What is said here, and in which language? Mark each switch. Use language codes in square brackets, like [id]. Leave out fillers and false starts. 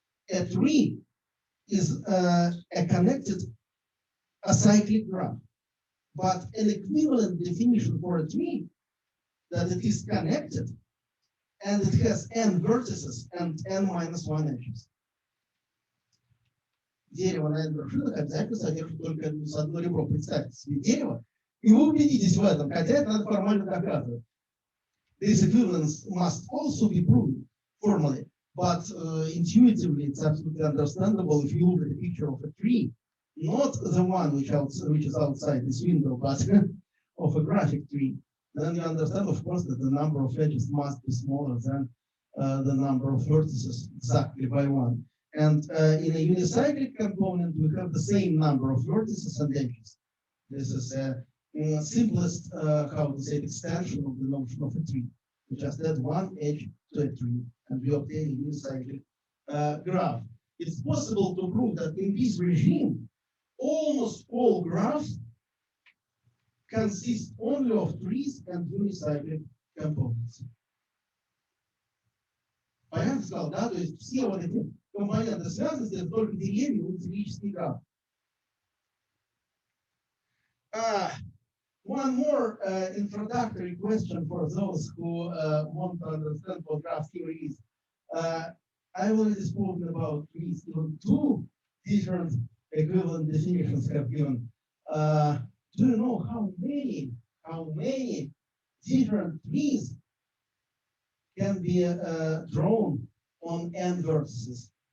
[en] A tree is a connected acyclic graph, but an equivalent definition for a tree that it is connected and it has n vertices and n minus 1 edges. [ru] Дерево на n вершинах обязательно содержит только одно ребро. Представьте себе дерево, и вы убедитесь в этом, хотя это надо формально доказывать. [en] This equivalence must also be proven formally, but intuitively it's absolutely understandable if you look at the picture of a tree, not the one which is outside this window, but of a graphic tree. Then you understand, of course, that the number of edges must be smaller than the number of vertices exactly by 1. And in a unicyclic component, we have the same number of vertices and edges. This is a simplest, how to say, extension of the notion of a tree. We just add one edge to a tree, and we obtain a unicyclic graph. It's possible to prove that in this regime, almost all graphs consist only of trees and unicyclic components. [ru] Понятно сказал, да? То есть все вот эти компоненты связаны, это только деревья и цилический граф. [en] One more introductory question for those who want to understand what graph theory is. I already spoken about trees. Even two different equivalent definitions have given. Do you know how many different trees can be drawn on n vertices?